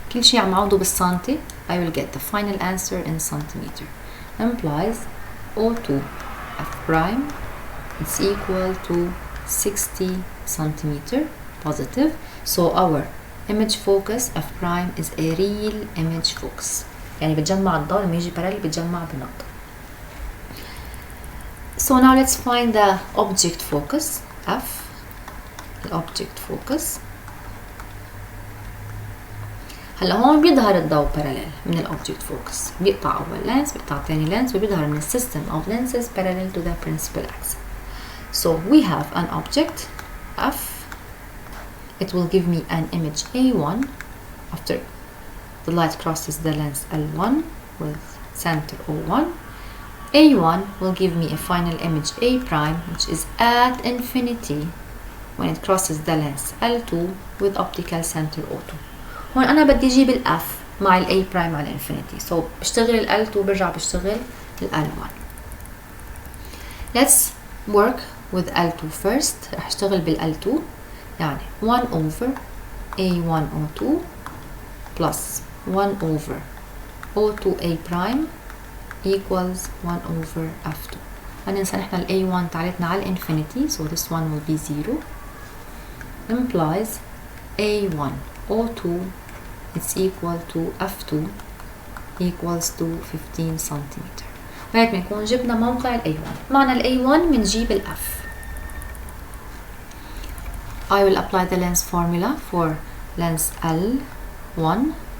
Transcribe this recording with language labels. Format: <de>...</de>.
<ar>كل شيء عم عوضه بالسنتي,</ar> <en>I will get the final answer in centimeter. Implies O2 F prime is equal to 60 centimeter positive. So our image focus F prime is a real image focus.</en> <ar>يعني بتجمع الضوء لما يجي parallel بتجمع بنقطة.</ar> <en>So now let's find the object focus F. The object focus.</en> <ar>هلا هون بيظهر الضوء parallel من ال object focus. بيقطع أول</ar> <en>lens,</en> <ar>بيقطع تاني</ar> <en>lens,</en> <ar>وبيظهر من</ar> <en>system of lenses parallel to the principal axis. So we have an object F. It will give me an image A1 after the light crosses the lens L1 with center O1. A1 will give me a final image A prime, which is at infinity when it crosses the lens L2 with optical center O2.</en> <ar>هون أنا بدي أجيب ال F مع ال A prime على infinity, so بشتغل ال L2 برجع بشتغل ال L1.</ar> <en>Let's work with L2 first.</en> <ar>رح اشتغل بال L2, يعني</ar> <en>1 over A1 O2 plus 1 over O2 A prime equals 1 over F2.</en> <ar>ما ننسى نحن ال A1 تعالتنا على infinity,</ar> <en>so this one will be 0. Implies A1 O2 is equal to F2 equals to 15 centimeter.</en> <ar>وهيك بنكون جبنا موقع ال A1. معنى ال A1 بنجيب ال F.</ar> <en>I will apply the lens formula for lens L1.</en>